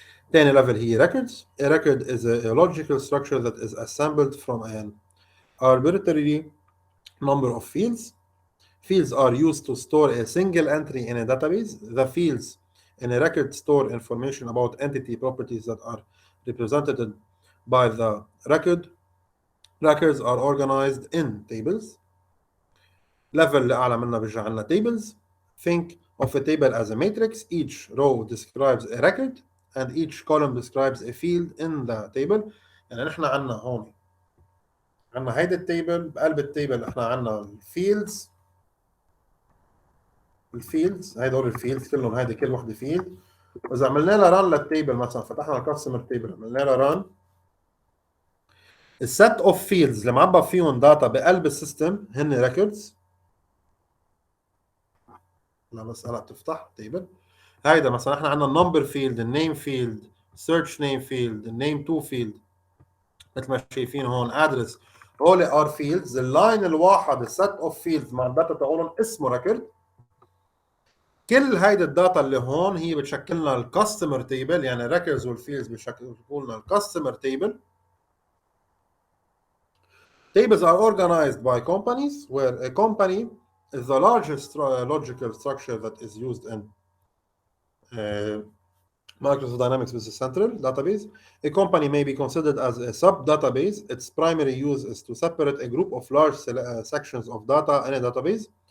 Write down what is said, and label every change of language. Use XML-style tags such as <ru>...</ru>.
<en>Then level here, records. A record is a logical structure that is assembled from an arbitrary number of fields. Fields are used to store a single entry in a database. The fields in a record store information about entity properties that are represented by the record. Records are organized in tables.</en> <ar>Level اللي أعلى منها بيرجع لنا tables.</ar> <en>Think of a table as a matrix. Each row describes a record and each column describes a field in the table.</en> <ar>يعني نحن عندنا هون عندنا هيدا التيبل، بقلب التيبل احنا عندنا الفيلدز هيدول الفيلدز كلهم، هيدي كل وحده فيلد. واذا عملنا لها ران للتيبل، مثلا فتحنا الكاستمر تيبل عملنا لها ران، السيت اوف فيلدز اللي معبى فيهم داتا بقلب السيستم هن ريكوردز. انا بس هلا بتفتح تيبل، هيدا مثلا احنا عندنا النمبر فيلد، النيم فيلد، سيرش نيم فيلد، النيم تو فيلد، مثل ما شايفين هون ادرس. هول ار فيلدز. اللاين الواحد السيت اوف فيلدز مع الداتا تاعولهم اسمه ريكورد. كل هيدي الداتا اللي هون هي بتشكل لنا الكاستمر تيبل، يعني الريكوردز والفيلدز بتشكل لنا الكاستمر تيبل.</ar> <en>Tables are organized by companies, where a company is the largest logical structure that is used in Microsoft Dynamics Business Central database. A company may be considered as a sub-database. Its primary use is to separate a group of large sections of data in a database.</en>